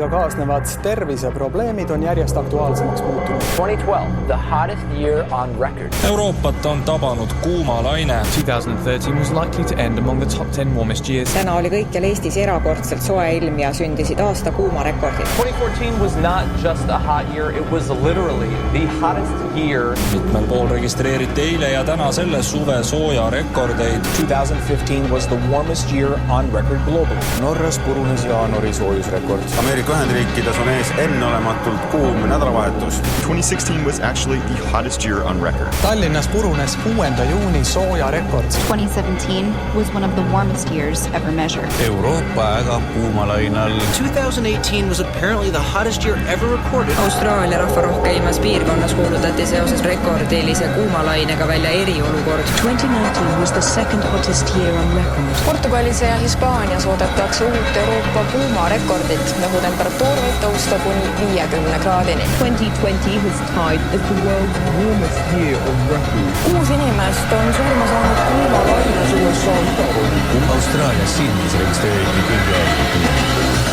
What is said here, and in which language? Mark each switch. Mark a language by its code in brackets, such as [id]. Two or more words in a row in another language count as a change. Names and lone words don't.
[et] kaasnevad terviseprobleemid on järjest aktuaalsemaks muutunud. [en] 2012, the hottest year on record. [et] Euroopat on tabanud kuumalaine. [en] 2013 was likely to end among the top 10 warmest years. [et] Täna oli kõikjal Eestis erakordselt soe ilm ja sündisid aasta kuumarekordid. [en] 2014 was not just a hot year, it was literally the hottest year. [et] Mitmel pool registreeriti eile ja täna selle suve sooja rekordeid. [en] 2015 was the warmest year on record globally. [et] Norras purunes jaanuari soojusrekord. Ameerika Ühendriikides on ees enneolematult kuum nädalavahetus. [en] 2016 was actually the hottest year on record. [et] Tallinnas purunes 6. juuni sooja rekord. [en] 2017 was one of the warmest years ever measured. [et] Euroopa ägab kuumalainal. [en] 2018 was apparently the hottest year ever recorded. [et] Austraalia rahvarohkeimas piirkonnas kuulutati seoses rekordilise kuumalainega välja eriolukord. [en] 2019 was the second hottest year on record. [et] Portugalis ja Hispaanias oodatakse uut Euroopa kuumarekordit, nagu temperatuur võib tõusta kuni 50 kraadini. [en] 2020 was tied as the world's warmest year on record. [et] 6 inimest on surma saanud kuumalaines USA. Austraalias Sydneys registreeriti külge.